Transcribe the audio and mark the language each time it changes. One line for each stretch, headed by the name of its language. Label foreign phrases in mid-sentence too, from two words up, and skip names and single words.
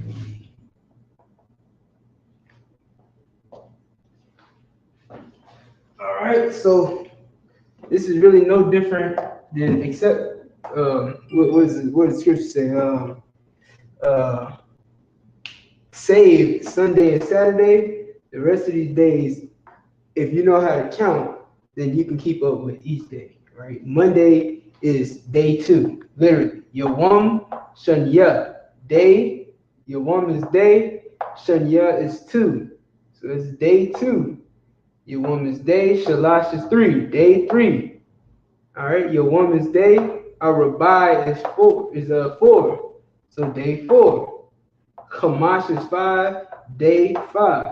English: All right, so this is really no different than except what does scripture say? Uh, save Sunday and Saturday. The rest of these days, if you know how to count, then you can keep up with each day. Right? Monday is day 2, literally.
Hebrew: יום שני
English: day. Yawam is day. Shanya is 2, so it's day 2. Yawam is day. Shalash is 3, day 3. All right, your woman's day, Arabai is 4, so day 4. Kamash is 5, day 5.